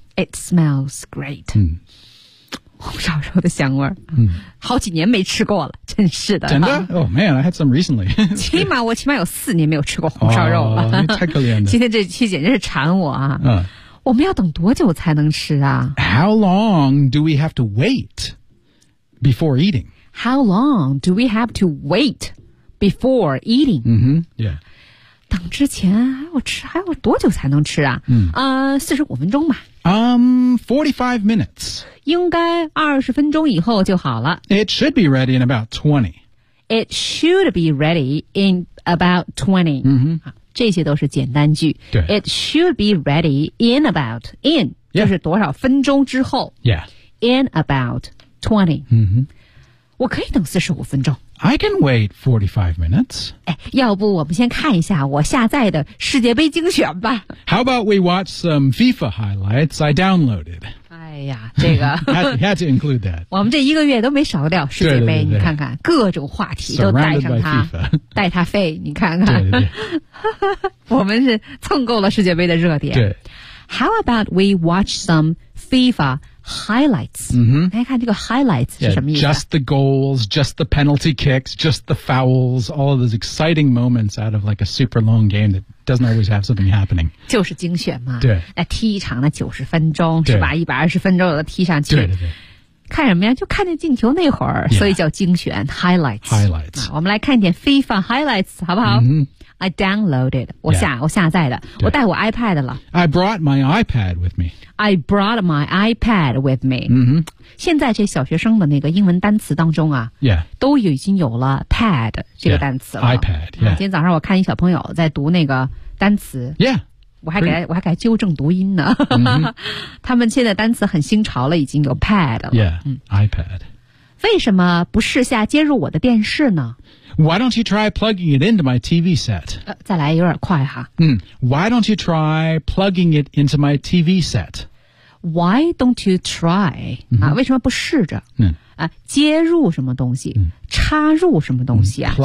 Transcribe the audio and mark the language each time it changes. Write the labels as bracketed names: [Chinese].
[English] it smells great 嗯 [Chinese] 红烧肉的香味儿，好几年没吃过了，真是的。真的？哦、 [English] oh, man, I had some recently. [Chinese] 起码我起码有四年没有吃过红烧肉了。太可怜了。今天这期简直是馋我啊。我们要等多久才能吃啊 [English] ?How long do we have to wait before eating? How long do we have to wait before eating? Mm-hmm, yeah. [Chinese] 等之前还要多久才能吃啊？45分钟吧。 [English] 45 minutes. [Chinese] 应该20分钟以后就好了。 [English] It should be ready in about 20. It should be ready in about 20. 嗯哼。 [Chinese] 这些都是简单句。对。 [English] It should be ready in about, in,、 yeah. [Chinese] 就是多少分钟之后。 [English] Yeah. In about 20. 嗯哼。 [Chinese] 我可以等45分钟。 [English] I can wait 45 minutes. [Chinese] 要不我们先看一下我下载的世界杯精选吧。 [English] How about we watch some FIFA highlights I downloaded? [Chinese] 哎呀，这个。 [English] had to include that. [Chinese] 我们这一个月都没少掉世界杯，对对对对，你看看，各种话题都带上它。 [English] Surrounded by FIFA. [Chinese] 带它飞，你看看。对对对我们是蹭够了世界杯的热点。对。 [English] How about we watch some FIFA highlights?、 Mm-hmm. [Chinese] 来看这个 highlights 是什么意思、 [English] yeah, just the goals, just the penalty kicks, just the fouls, all of those exciting moments out of like a super long game that doesn't always have something happening. [Chinese] 就是精选嘛。对。来踢一场的90分钟是吧 ,120 分钟的踢上去。对对对。看什么呀就看见进球那会儿、 [English] yeah. [Chinese] 所以叫精选 highlights。 [English] Highlights、 [Chinese] 啊。我们来看一点 FIFA highlights, 好不好、 [English] mm-hmm. I downloaded. [Chinese] 我下载的。我带我 iPad 了。 [English] I brought my iPad with me. I brought my iPad with me. 嗯哼。 [Chinese] 现在这小学生的那个英文单词当中啊 [English] ，Yeah， [Chinese] 都已经有了 pad 这个单词了。 [English] Yeah, iPad. Yeah.、 [Chinese] 今天早上我看一小朋友在读那个单词。 [English] Yeah. [Chinese] 我还给纠正读音呢。 [English] Mm-hmm. [Chinese] 他们现在单词很新潮了，已经有 pad 了。 [English] Yeah. iPad. [Chinese] 为什么不试下接入我的电视呢？ [English] Why don't you try plugging it into my TV set?、 [Chinese] 再来有点快哈。 [English] 嗯、Why don't you try plugging it into my TV set? Why don't you try?、嗯、 [Chinese] 为什么不试着、嗯啊、接入什么东西、嗯、插入什么东西啊、嗯、